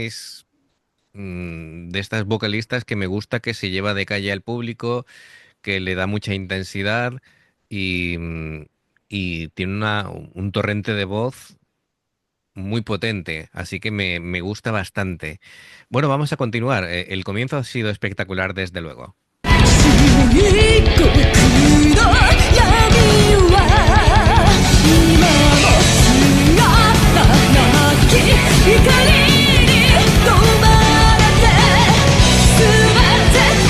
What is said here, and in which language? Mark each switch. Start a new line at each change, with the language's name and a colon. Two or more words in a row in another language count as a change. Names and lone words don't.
Spanish: Es de estas vocalistas que me gusta que se lleva de calle al público, que le da mucha intensidad y, y tiene un torrente de voz muy potente, así que me gusta bastante. Bueno, vamos a continuar. El comienzo ha sido espectacular, desde luego.
Japanese: 一個の闇は今も姿なき光に飲まれて全て